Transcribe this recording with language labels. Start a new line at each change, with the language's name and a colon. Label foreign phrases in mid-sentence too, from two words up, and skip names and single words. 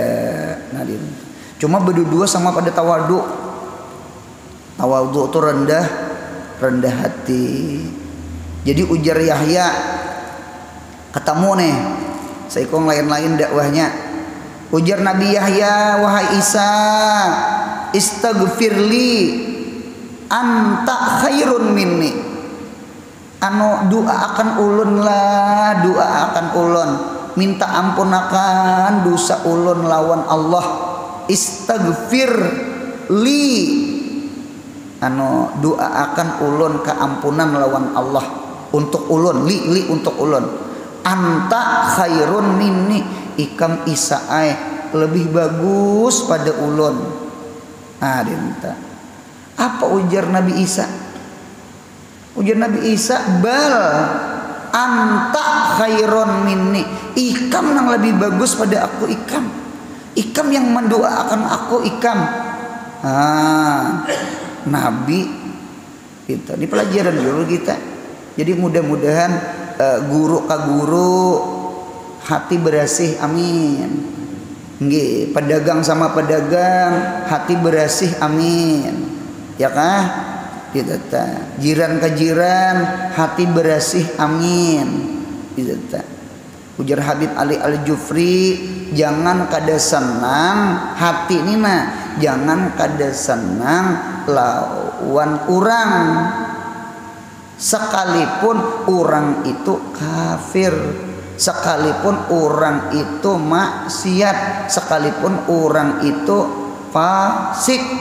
Banjar: Nah, cuma berdua sama pada tawadu. Tawadu itu rendah hati. Jadi ujar Yahya, ketemu nih seikong lain-lain dakwahnya. Ujar Nabi Yahya, wahai Isa,
Arabic: استغفر لي أنت خير مني.
Banjar: Anu doa akan ulun lah, doa akan ulun, minta ampun akan dosa ulun lawan Allah.
Arabic: استغفر لي,
Banjar: anu doa akan ulun keampunan lawan Allah untuk ulun, li untuk ulun.
Arabic: أنت خير مني,
Banjar: ikam isaai lebih bagus pada ulun. Ah, dinta. Apa ujar Nabi Isa? Ujar Nabi Isa,
Arabic: بل أنت خير مني,
Banjar: ikam yang lebih bagus pada aku, ikam yang mendoakan aku, ikam. Nabi kita di pelajaran dulu kita. Jadi mudah-mudahan guru ka guru hati bersih, amin. Nggih, pedagang sama pedagang hati bersih, amin. Ya kah? Gitu ta. Jiran ke jiran hati bersih, amin. Gitu ta. Ujar Habib Ali Al-Jufri, jangan kada senang hati nina, jangan kada senang lawan orang sekalipun orang itu kafir, sekalipun orang itu maksiat, sekalipun orang itu fasik.